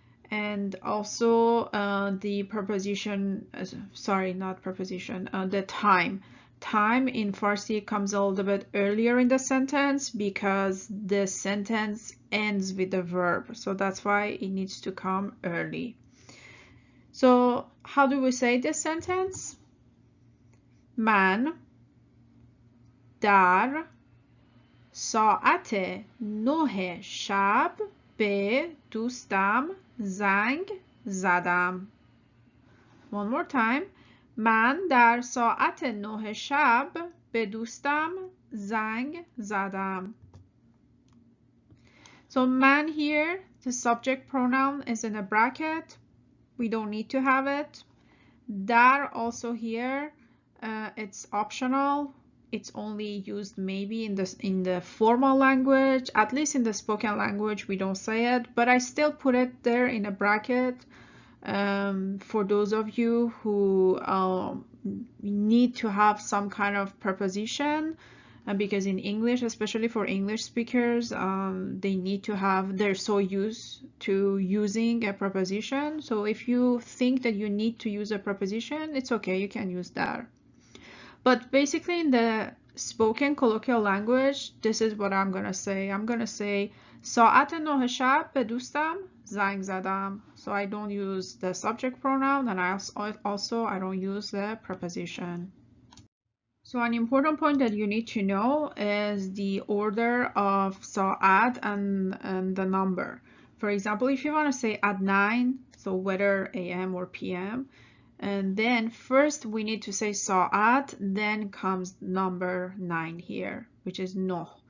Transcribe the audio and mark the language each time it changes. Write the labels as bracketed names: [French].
[English] And also the preposition, sorry, not preposition, the time. Time in Farsi comes a little bit earlier in the sentence because the sentence ends with the verb. So that's why it needs to come early. So how do we say this sentence? [Persian] من در ساعت 9 شب به دوستم زنگ زدم. [English] One more time. [Persian] من در ساعت 9 شب به دوستم زنگ زدم. [English] So man here, the subject pronoun is in a bracket. We don't need to have it. Dar also here, it's optional. It's only used maybe in the formal language. At least in the spoken language, we don't say it. But I still put it there in a bracket for those of you who need to have some kind of preposition. Because in English, especially for English speakers, they need to have, they're so used to using a preposition. So if you think that you need to use a preposition, it's okay, you can use that. But basically in the spoken colloquial language, this is what I'm gonna say. I'm gonna say [Persian] ساعت 9 شب به دوستم زنگ زدم. [English] So I don't use the subject pronoun, and I don't use the preposition. So an important point that you need to know is the order of sa'at and the number. For example, if you want to say at 9, so whether AM or PM, and then first we need to say sa'at, then comes number 9 here, which is no.